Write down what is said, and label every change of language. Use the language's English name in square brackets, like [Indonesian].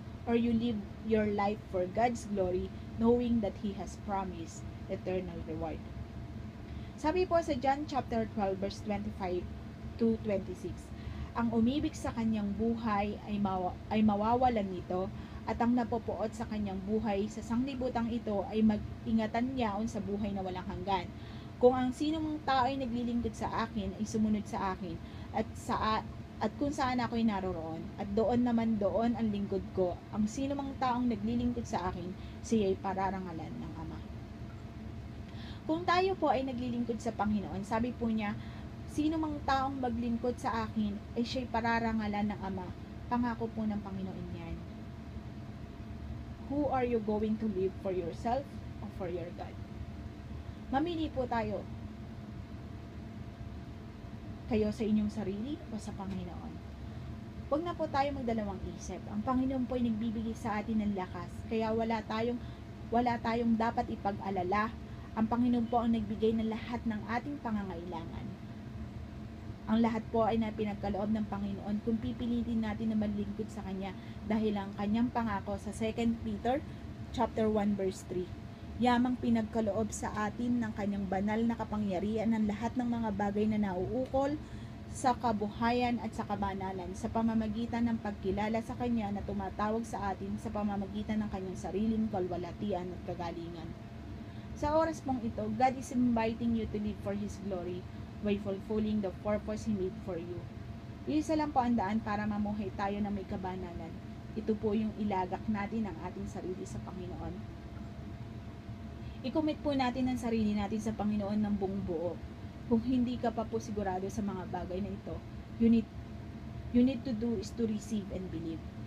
[English] or you live your life for God's glory, knowing that He has promised eternal reward. [Filipino] Sabi po sa John chapter 12 verse 25 to 26, ang umibig sa kanyang buhay ay mawawalan nito, at ang napopuot sa kanyang buhay sa sanglibutang ito ay mag-ingatan niyaon sa buhay na walang hanggan. Kung ang sino mong tao ay naglilingkod sa akin ay sumunod sa akin, at kung saan ako'y naroroon, at doon naman doon ang lingkod ko. Ang sino mang taong naglilingkod sa akin, siya'y pararangalan ng Ama. Kung tayo po ay naglilingkod sa Panginoon, sabi po niya, sino mang taong maglingkod sa akin ay siya'y pararangalan ng Ama. Pangako po ng Panginoon yan. [English] Who are you going to live for yourself or for your God? [Filipino] Mamili po tayo. Kayo sa inyong sarili o sa Panginoon. Huwag na po tayo magdalawang isip. Ang Panginoon po ay nagbibigay sa atin ng lakas. Kaya wala tayong dapat ipag-alala. Ang Panginoon po ang nagbigay ng lahat ng ating pangangailangan. Ang lahat po ay napinagkaloob ng Panginoon kung pipilitin natin na maglingkod sa Kanya, dahil ang Kanyang pangako sa 2 Peter chapter 1 verse 3. Yamang pinagkaloob sa atin ng Kanyang banal na kapangyarihan ng lahat ng mga bagay na nauukol sa kabuhayan at sa kabanalan, sa pamamagitan ng pagkilala sa Kanya na tumatawag sa atin sa pamamagitan ng Kanyang sariling kalwalhatian at kagalingan. Sa oras pong ito, [English] God is inviting you to live for His glory by fulfilling the purpose He made for you. [Filipino] Isa lang po ang daan para mamuhay tayo na may kabanalan. Ito po yung ilagak natin ang ating sarili sa Panginoon. I-commit po natin ang sarili natin sa Panginoon ng buong buo. Kung hindi ka pa po sigurado sa mga bagay na ito, [English] you need to do is to receive and believe.